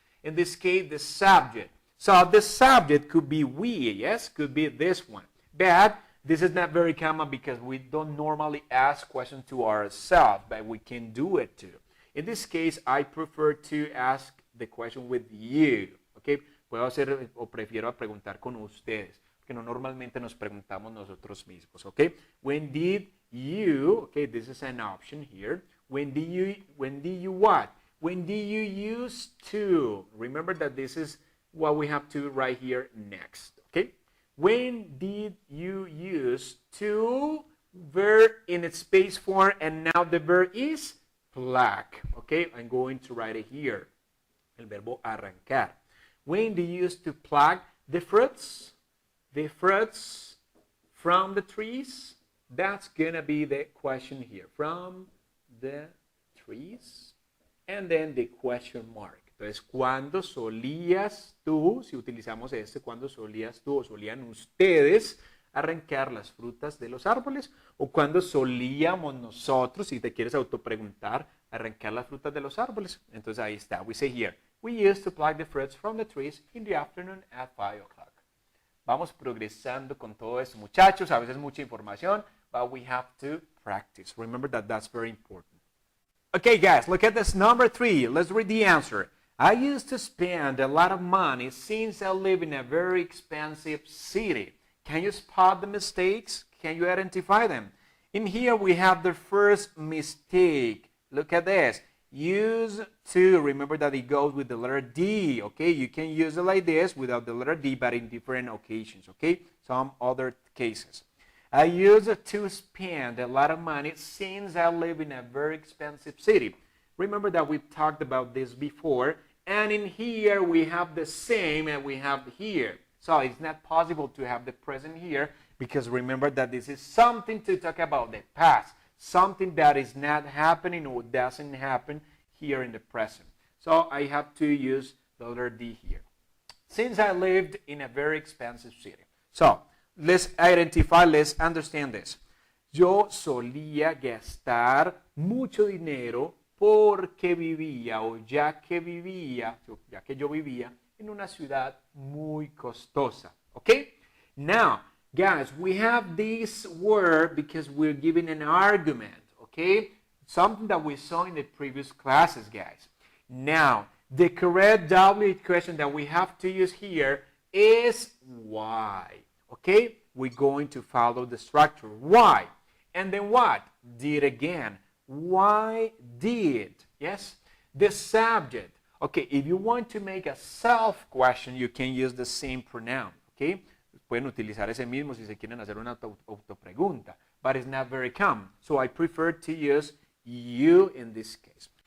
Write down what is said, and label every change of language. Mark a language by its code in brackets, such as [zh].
[en] In this case, the subject. So the subject could be we, yes? Could be this one. But this is not very common because we don't normally ask questions to ourselves, but we can do it too. In this case, I prefer to ask the question with you, okay? [es] Puedo hacer o prefiero preguntar con ustedes, porque no normalmente nos preguntamos nosotros mismos, okay? [en] When did you, okay, this is an option here. When did you what? When did you used to? Remember that this is what we have to write here next, okay? When did you use to? Verb in its space form, and now the verb is pluck, okay? I'm going to write it here. [es] El verbo arrancar. [en] When do you use to pluck the fruits? The fruits from the trees? That's going to be the question here. From the trees. And then the question mark. [es] Entonces, ¿cuándo solías tú, si utilizamos cuándo solías tú o solían ustedes arrancar las frutas de los árboles? ¿O cuándo solíamos nosotros, si te quieres autopreguntar, arrancar las frutas de los árboles? Entonces, ahí está. [en] We say here. We used to pluck the fruits from the trees in the afternoon at 5 o'clock. [es] Vamos progresando con todo esto, muchachos. A veces mucha información, [en] but we have to practice. Remember that that's very important. Okay, guys, look at this number 3. Let's read the answer. I used to spend a lot of money since I live in a very expensive city. Can you spot the mistakes? Can you identify them? In here, we have the first mistake. Look at this. Used to, remember that it goes with the letter D, okay? You can use it like this without the letter D, but in different occasions, okay? Some other cases. I used to spend a lot of money since I live in a very expensive city. Remember that we've talked about this before, and in here we have the same and we have here. So it's not possible to have the present here because remember that this is something to talk about the past, something that is not happening or doesn't happen here in the present. So I have to use the letter D here. Since I lived in a very expensive city. So let's identify, let's understand this. [es] Yo solía gastar mucho dinero porque vivía o ya que yo vivía en una ciudad muy costosa. [en] Okay? Now, guys, we have this word because we're giving an argument. Okay? Something that we saw in the previous classes, guys. Now, the correct W question that we have to use here is why. Okay? We're going to follow the structure. Why? And then what? Did again. Why did? Yes? The subject. Okay, if you want to make a self question, you can use the same pronoun. Okay? [es] Pueden utilizar ese mismo si se quieren hacer una autopregunta. [en] But it's not very common. So I prefer to use you in this case.